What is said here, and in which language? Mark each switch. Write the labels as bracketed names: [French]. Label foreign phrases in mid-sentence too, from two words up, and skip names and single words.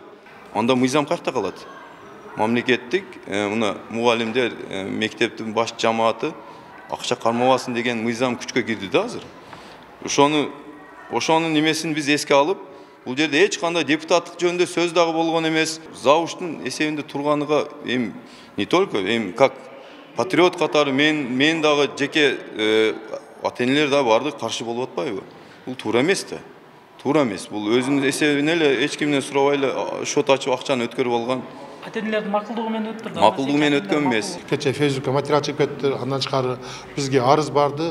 [Kyrgyz] Анда мыйзам кайякта калат? Мамлекеттик мына мугалимдер, мектептин баш жамааты акча кармабасын деген мыйзам күчкө кирди да азыр. Ошонун немесин биз эске алып, бул жерде эч кандай депутаттык жөнүндө сөз дагы болгон эмес. Завуштун эсебинде турганыга [Russian] не только как [Kyrgyz] патриот катары мен дагы жеке ата-энелер дагы бардык каршы болуп атпайбы? Бул туура эмес да. Туура эмес. Бул өзүнүн эсебине эле эч кимден сурабай эле шот ачып акчаны өткөрүп алган. Ата-энелердин макулдугу менен өттүрдү. Макулдугу менен өткөн эмес. Кече Фейсбукка материал чыгып кетти, андан тышкары бизге арыз барды.